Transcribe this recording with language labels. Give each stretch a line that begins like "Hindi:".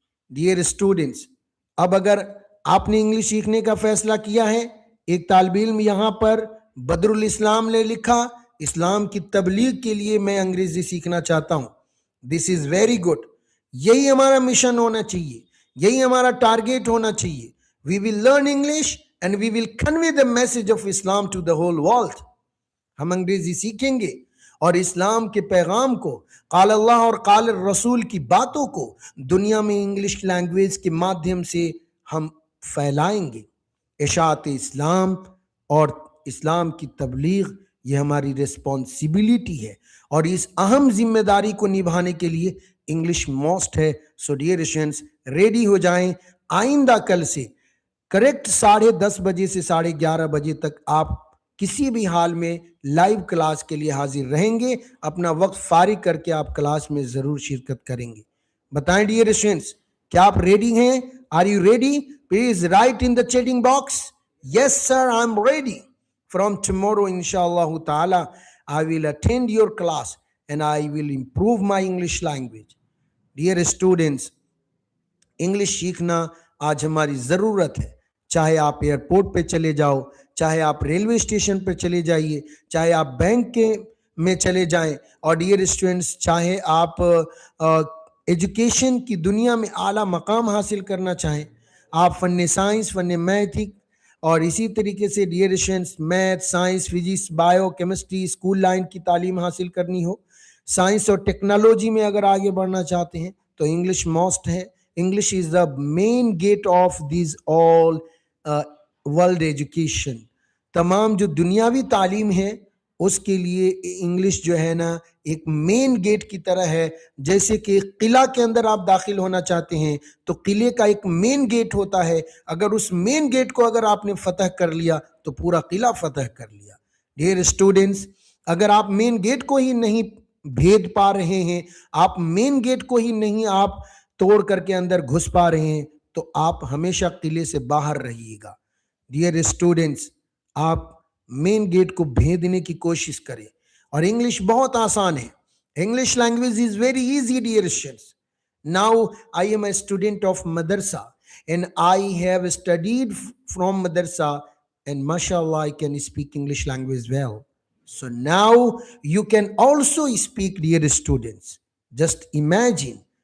Urdu: Dear students, اب اگر آپ نے انگلش سیکھنے کا فیصلہ کیا ہے, ایک طالب علم یہاں پر بدر الاسلام نے لکھا اسلام کی تبلیغ کے لیے میں انگریزی سیکھنا چاہتا ہوں.
English: This is very good.
Urdu: یہی ہمارا مشن ہونا چاہیے, یہی ہمارا ٹارگیٹ ہونا چاہیے.
English: We will learn English and we will convey the message of Islam to the whole world.
Urdu: ہم انگریزی سیکھیں گے اور اسلام کے پیغام کو, قال اللہ اور قال الرسول کی باتوں کو دنیا میں انگلش لینگویج کے مادھیم سے ہم پھیلائیں گے. اشاعت اسلام اور اسلام کی تبلیغ یہ ہماری ریسپانسبلٹی ہے اور اس اہم ذمہ داری کو نبھانے کے لیے انگلش موسٹ ہے. سو ڈیئر اسٹوڈنٹس ریڈی ہو جائیں. آئندہ کل سے کریکٹ 10:30 بجے سے 11:30 بجے تک آپ کسی بھی حال میں لائیو کلاس کے لیے حاضر رہیں گے. اپنا وقت فارغ کر کے آپ کلاس میں ضرور شرکت کریں گے. بتائیں ڈیئر اسٹوڈنٹس, کیا آپ ریڈی ہیں؟
English: Are you ready? Please write in the chatting box. Yes sir, I am ready. From tomorrow, inshallah ta'ala, I will attend your class and I will improve my English language. Dear students,
Urdu: English سیکھنا آج ہماری ضرورت ہے. چاہے آپ airport پہ چلے جاؤ, چاہے آپ ریلوے اسٹیشن پہ چلے جائیے, چاہے آپ بینک کے میں چلے جائیں, اور ڈیئر اسٹوڈنٹس چاہے آپ ایجوکیشن کی دنیا میں اعلیٰ مقام حاصل کرنا چاہیں, آپ فن سائنس, فن میتھک اور اسی طریقے سے dear students math, science, physics, bio chemistry, school line کی تعلیم حاصل کرنی ہو, سائنس اور ٹیکنالوجی میں اگر آگے بڑھنا چاہتے ہیں تو انگلش موسٹ ہے.
English: English is the main gate of these all world education.
Urdu: تمام جو دنیاوی تعلیم ہے اس کے لیے انگلش جو ہے نا ایک مین گیٹ کی طرح ہے. جیسے کہ ایک قلعہ کے اندر آپ داخل ہونا چاہتے ہیں تو قلعے کا ایک مین گیٹ ہوتا ہے, اگر اس مین گیٹ کو اگر آپ نے فتح کر لیا تو پورا قلعہ فتح کر لیا. ڈیئر اسٹوڈنٹس, اگر آپ مین گیٹ کو ہی نہیں بھید پا رہے ہیں, آپ مین گیٹ کو ہی نہیں آپ توڑ کر کے اندر گھس پا رہے ہیں تو آپ ہمیشہ قلعے سے باہر رہیے گا. ڈیئر اسٹوڈنٹس, آپ مین گیٹ کو بھیدنے کی کوشش کریں. اور انگلش بہت آسان ہے.
English: English language is very easy dear students. Now I am a student of madrasa and I have studied from madrasa and ماشاء اللہ I can speak English language well. So now you can also speak, dear students. Just imagine